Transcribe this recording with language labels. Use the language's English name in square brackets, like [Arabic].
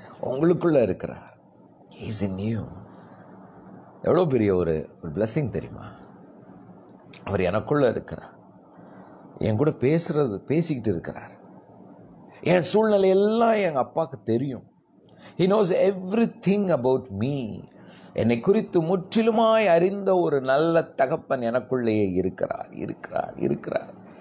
[Tamil] உங்களுக்குள்ள இருக்கிறார். [English] He is in you. [Tamil] எவ்வளோ பெரிய ஒரு blessing தெரியுமா? அவர் எனக்குள்ள இருக்கிறார், என் கூட பேசிக்கிட்டு இருக்கிறார். என் சூழ்நிலை எல்லாம் எங்கள் அப்பாவுக்கு தெரியும். [English] He knows everything about me. [Tamil] என்னை குறித்து முற்றிலுமாய் அறிந்த ஒரு நல்ல தகப்பன் எனக்குள்ளேயே இருக்கிறார்.